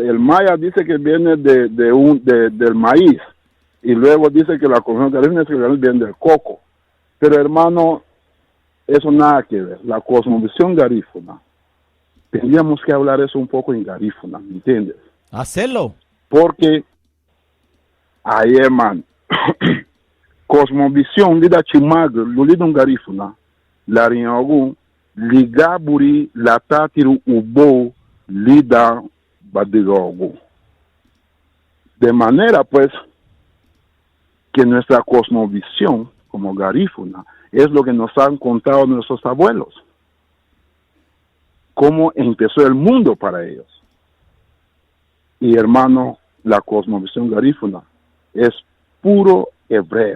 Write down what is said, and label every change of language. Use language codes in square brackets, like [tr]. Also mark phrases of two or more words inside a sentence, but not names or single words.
[es] El maya dice que viene del maíz, y luego dice que la cosmovisión garífuna viene del coco. Pero hermano, eso nada que ver. La cosmovisión garífuna, tendríamos que hablar eso un poco en garífuna, ¿me entiendes? Hacelo. Porque ahí, hermano, cosmovisión [cab] lida chimag, lulidun garífuna, la riñogun, ligaburi, la tatiru ubo, lida badigogu. [es] De manera, pues, que nuestra cosmovisión, como garífuna, es lo que nos han contado nuestros abuelos. Cómo empezó el mundo para ellos. Y hermano, la cosmovisión garífuna es puro hebreo.